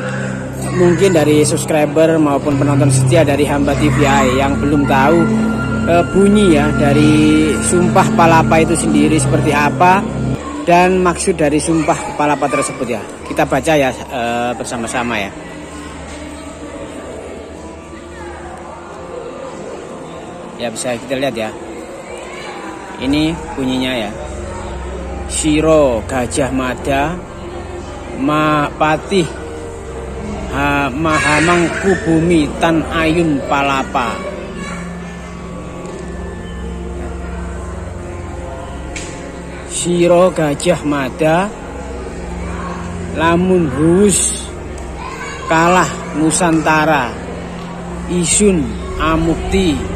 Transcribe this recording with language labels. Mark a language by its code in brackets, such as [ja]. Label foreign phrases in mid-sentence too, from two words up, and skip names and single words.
[id] Mungkin dari subscriber maupun penonton setia dari Hamba TVI yang belum tahu bunyi ya dari sumpah palapa itu sendiri seperti apa dan maksud dari sumpah palapa tersebut ya. Kita baca ya bersama-sama ya. Ya bisa kita lihat ya. Ini bunyinya ya. [kaw] Siro Gajah Mada Patih Mahamangku bumi tan ayun palapa. Siro Gajah Mada lamun hus kalah Nusantara isun amukti